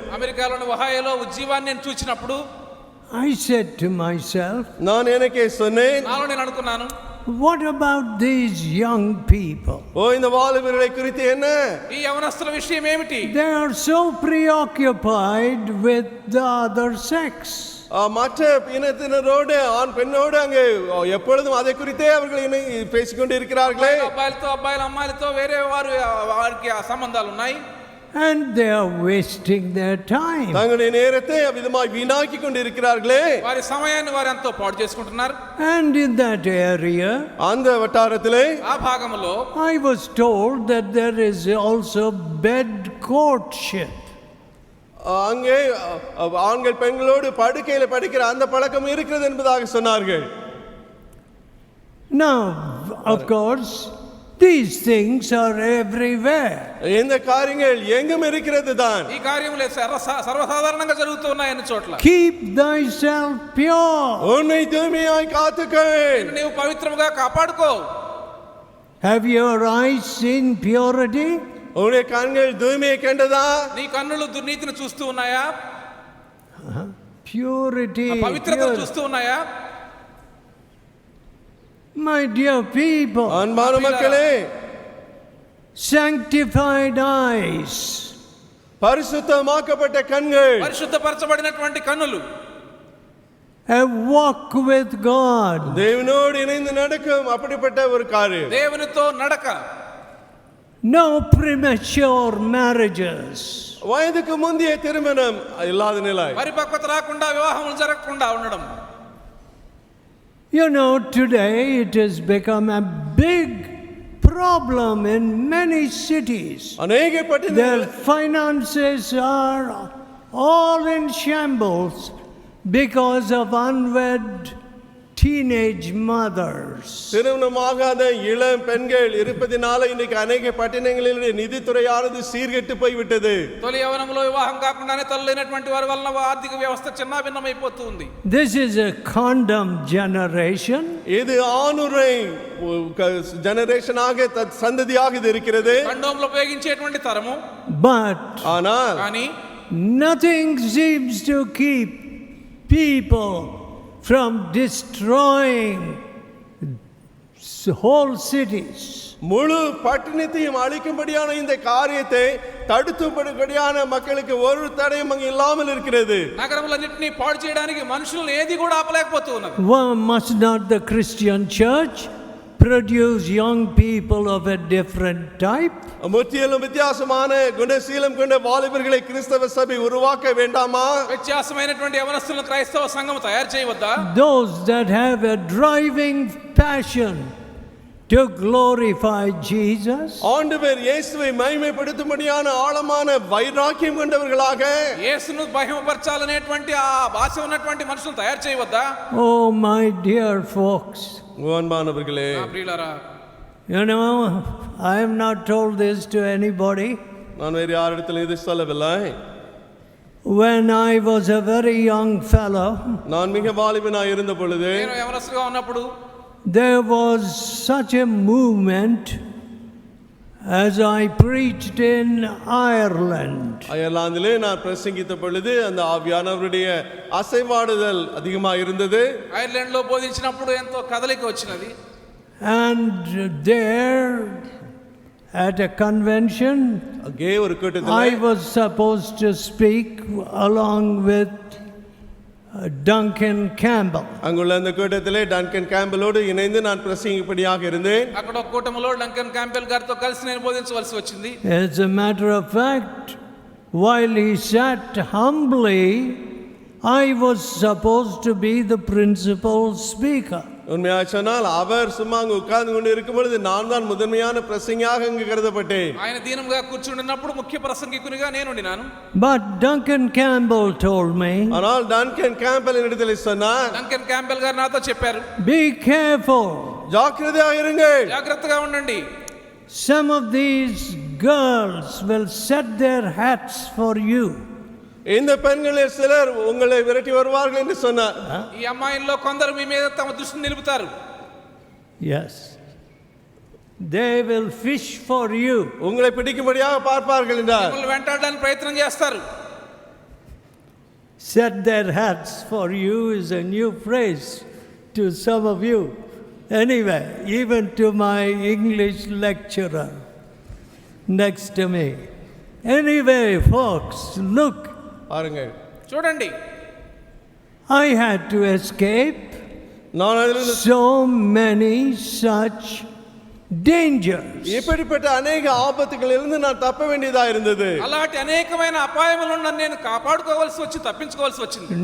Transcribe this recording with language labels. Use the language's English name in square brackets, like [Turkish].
[Telugu] అమెరికాలోని ఒహాయోలో ఉజ్జీవాన్ని నేను చూచినప్పుడు [English] I said to myself, [Tamil] நான் எனக்கே சொன்னேன், [Telugu] నాలో నేను అనుకున్నాను, [English] what about these young people? [Tamil] இந்த வாலிபர்களை குறித்து என்ன? [Telugu] ఈ యవనస్తుల విషయం ఏమిటి? [English] They are so preoccupied with the other sex. [Tamil] மற்ற இனத்தினரோடு ஆண் பெண்ணோடு அங்கே எப்பொழுதும் அதை குறித்தே அவர்கள் பேசிக்கொண்டு இருக்கிறார்களே. [Telugu] అబ్బాయిలతో అబ్బాయిలు అమ్మాయిలతో వేరే వారికి సంబంధాలు ఉన్నాయి. [English] And they are wasting their time. [Tamil] தங்களுடைய நேரத்தை அவ்விதமாய் வீணாக்கி கொண்டு இருக்கிறார்களே. [Telugu] వారి సమయాన్ని వారు ఎంతో పాడు చేసుకుంటున్నారు. [English] And in that area, [Tamil] அந்த வட்டாரத்திலே, [Telugu] ఆ భాగంలో [English] I was told that there is also bed courtship. [Tamil] அங்கே ஆண்கள் பெண்களோடு படுக்கையில படிக்கிற அந்த பழக்கம் இருக்கிறது என்பதாக சொன்னார்கள். [English] Now, of course, these things are everywhere. [Tamil] இந்த காரியங்கள் எங்கும் இருக்கிறது தான். [Telugu] ఈ కార్యములు సర్వసాధారణంగా జరుగుతూ ఉన్నాయి అన్ని చోట్ల. [English] Keep thyself pure. [Tamil] உன்னை தூய்மையாய் காத்துக்கொள். [Telugu] నీవు పవిత్రముగా కాపాడుకో. [English] Have your eyes seen purity? [Tamil] உன்னுடைய கண்கள் தூய்மையை கண்டதா? [Telugu] నీ కన్నులు దుర్నీతిని చూస్తూ ఉన్నాయా? [English] purity. [Telugu] పవిత్రతను చూస్తూ ఉన్నాయా? [English] My dear people, [Tamil] அன்பான மக்களே, [English] sanctified eyes, [Tamil] பரிசுத்தமாக்கப்பட்ட கண்கள், [Telugu] పరిశుద్ధపరచబడినటువంటి కన్నులు, [English] a walk with God, [Tamil] தேவனோடு இணைந்து நடக்கும் அப்படிப்பட்ட ஒரு காரியம். [Telugu] దేవునితో నడక, [English] no premature marriages, [Tamil] வயதுக்கு முந்தைய திருமணம் இல்லாத நிலை. [Telugu] పరిపక్వత రాకుండా వివాహములు జరగకుండా ఉండడం. [English] You know, today it has become a big problem in many cities. [Tamil] அநேக [English] Their [Tamil] பட்டணங்கள் [English] finances are all in shambles because of unwed teenage mothers. [Tamil] திருமணமாகாத இளம் பெண்கள் இருப்பதினால இன்னைக்கு அநேக பட்டணங்களில் நிதித்துறையானது சீர்கெட்டு போய்விட்டது. [Telugu] తొలి యవనంలో వివాహం కాకుండానే తల్లులైనటువంటి వారి వలన ఆర్థిక వ్యవస్థ చిన్నాభిన్నమైపోతుంది. [English] This is a condom generation. [Tamil] இது ஆணுரை ஜெனரேஷனாக சந்ததியாக இது இருக்கிறது. [Telugu] కండోంలో ఉపయోగించేటువంటి తరము. [English] But [Tamil] ஆனால் [Telugu] కానీ [English] nothing seems to keep people from destroying whole cities. [Tamil] முழு பட்டணத்தையும் அழிக்கும்படியான இந்த காரியத்தை தடுத்துபடியான மக்களுக்கு ஒரு தடையும் அங்கு இல்லாமல் இருக்கிறது. [Telugu] నగరములన్నిటిని పాడు చేయడానికి మనుషులను ఏది కూడా ఆపలేకపోతూ ఉన్నది. [English] Must not the Christian church produce young people of a different type? [Tamil] முற்றிலும் வித்தியாசமான குணசீலம் கொண்ட வாலிபர்களை கிறிஸ்தவ சபை உருவாக்க வேண்டாமா? [Telugu] వ్యత్యాసమైనటువంటి యవనస్తులను క్రైస్తవ సంఘం తయారు చేయవద్దా? [English] Those that have a driving passion to glorify Jesus, [Tamil] ஆண்டவர் இயேசுவை மகிமைப்படுத்தும்படியான ஆழமான வைராக்கியம் கொண்டவர்களாக, [Telugu] యేసును మహిమపరచాలనేటువంటి ఆ భాష ఉన్నటువంటి మనుషులను తయారు చేయవద్దా? [English] oh my dear folks, [Tamil] அன்பானவர்களே, [Telugu] ప్రియులారా, [English] you know, I have not told this to anybody. [Tamil] நான் வேறு யாரிடத்தில் இதை சொல்லவில்லை. [English] When I was a very young fellow, [Tamil] நான் மிக வாலிபனாய் இருந்த பொழுது [Telugu] నేను యవనస్తుగా ఉన్నప్పుడు [English] there was such a movement as I preached in Ireland. [Tamil] அயர்லாந்திலே நான் பிரசங்கித்த பொழுது அந்த ஆவியானவருடைய அசைவாடுதல் அதிகமாக இருந்தது. [Telugu] ఐర్లాండ్ లో బోధించినప్పుడు ఎంతో కదలిక వచ్చినది. [English] And there at a convention, [Tamil] அங்கே ஒரு [English] I [Tamil] கூட்டத்தில் [English] was supposed to speak along with Duncan Campbell. [Tamil] அங்குள்ள அந்த கூட்டத்திலே டன்கன் கேம்பலோடு இணைந்து நான் பிரசங்கிப்படியாக இருந்தேன். [Telugu] అక్కడ ఒక కూటమిలో డంకన్ క్యాంపెల్ గారితో కలిసి నేను బోధించవలసి వచ్చింది. [English] As a matter of fact, while he sat humbly, I was supposed to be the principal speaker. [Tamil] உண்மையாக சொன்னால் அவர் சும்மா அங்கு உட்கார்ந்து கொண்டு இருக்கும் பொழுது நான் தான் முதன்மையான பிரசங்கியாக அங்கு கருதப்பட்டேன். [Telugu] ఆయన దీనంగా కూర్చుండినప్పుడు ముఖ్య ప్రసంగికునిగా నేను ఉండినాను. [English] But Duncan Campbell told me, [Tamil] ஆனால் டன்கன் கேம்பல் இடத்தில் சொன்னார், [Telugu] డంకన్ క్యాంపెల్ గారు నాతో చెప్పారు, [English] be careful. [Tamil] ஜாக்கிரதையாக இருங்கள். [Telugu] జాగ్రత్తగా ఉండండి. [English] Some of these girls will set their hats for you. [Tamil] இந்த பெண்களில் சிலர் உங்களை விரட்டி வருவார்கள் என்று சொன்னார். [Telugu] ఈ అమ్మాయిల్లో కొందరు మీ మీద తమ దృష్టిని నిలుపుతారు. [English] Yes. They will fish for you. [Tamil] உங்களை பிடிக்கும்படியாக பார்ப்பார்கள் என்றார். [Telugu] మిమ్మల్ని వెంటాడడానికి ప్రయత్నం చేస్తారు. [English] Set their hats for you is a new phrase to some of you. Anyway, even to my English lecturer next to me. Anyway, folks, look, [Tamil] பாருங்கள், [Telugu] చూడండి, [English] I had to escape [Tamil] நான் அதிலிருந்து [English] so many such dangers. [Tamil] இப்படிப்பட்ட அநேக ஆபத்துகளிலிருந்து நான் தப்ப வேண்டியதா இருந்தது. [Telugu] అలాంటి అనేకమైన అపాయముల నుండి నేను కాపాడుకోవాల్సి వచ్చి తప్పించుకోవాల్సి వచ్చింది.